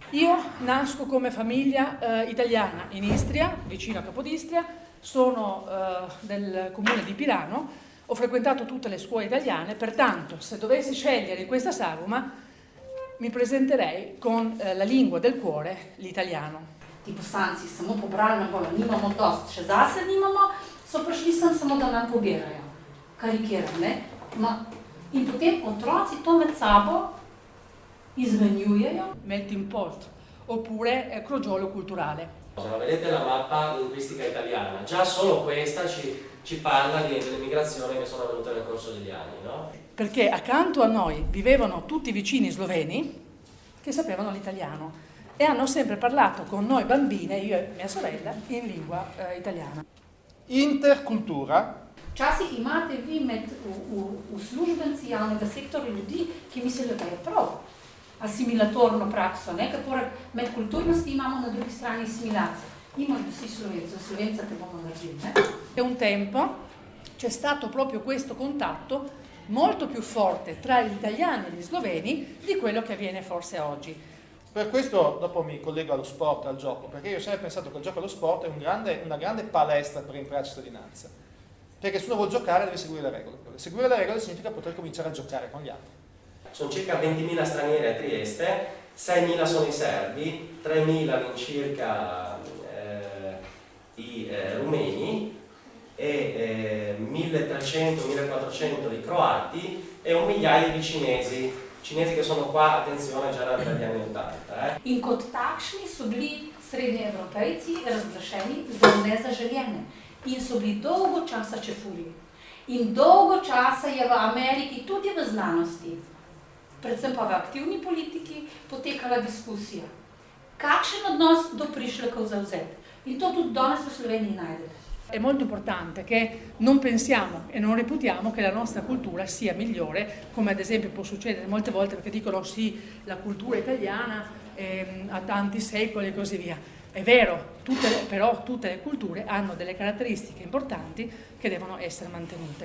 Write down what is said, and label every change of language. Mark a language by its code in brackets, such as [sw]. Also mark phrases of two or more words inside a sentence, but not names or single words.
[it] Io nasco come famiglia italiana in Istria, vicino a Capodistria, sono del comune di Pirano, ho frequentato tutte le scuole italiane, pertanto se dovessi scegliere in questa sagoma mi presenterei con la lingua del cuore, l'italiano. [sl] Ti poslanci samo pobrali na bojo, nimamo dost, še zase nimamo, so prišli sem samo da nam pobirajo. Karikiram, ne? In potem otroci to med sabo izmenjujejo. [en] Melting pot, [it] oppure crogiolo culturale. Vedete la mappa linguistica italiana, già solo questa ci parla delle migrazioni che sono avvenute nel corso degli anni, no? Perché accanto a noi vivevano tutti vicini sloveni che sapevano l'italiano e hanno sempre parlato con noi bambine, io e mia sorella, in lingua italiana. Intercultura. [sl] Včasih imate vi med uslužbenci javnega sektorja ljudi, ki mislijo, da je prav asimilatorno prakso, ne? Ker poleg medkulturnosti imamo na drugi strani assimilacijo. Imajo vsi Slovenci, Slovenca te bomo naredili, ne? [it] E un tempo c'è stato proprio questo contatto molto più forte tra gli italiani e gli sloveni di quello che avviene forse oggi. Per questo dopo mi collego allo sport, al gioco, perché io ho sempre pensato che il gioco allo sport è una grande palestra per imparare cittadinanza. Perché se uno vuole giocare deve seguire le regole. Seguire le regole significa poter cominciare a giocare con gli altri. Sono circa 20.000 stranieri a Trieste, 6.000 sono i serbi, 3.000 all'incirca i rumeni e 1.300-1.400 di croati e un migliaio di cinesi che sono qua, attenzione, già dagli anni 80. [sl] In kot takšni so bili srednji evropejci razglašeni za nezaželjene. In so bili dolgo časa čefulji. In dolgo časa je v Ameriki, tudi v znanosti, predvsem pa v aktivni politiki, potekala diskusija. Kakšen odnos do prišlekov zauzeti? In to tudi danes v Sloveniji najdete. [it] È molto importante che non pensiamo e non reputiamo che la nostra cultura sia migliore, come ad esempio può succedere molte volte perché dicono sì, la cultura italiana ha tanti secoli e così via. È vero, però tutte le culture hanno delle caratteristiche importanti che devono essere mantenute.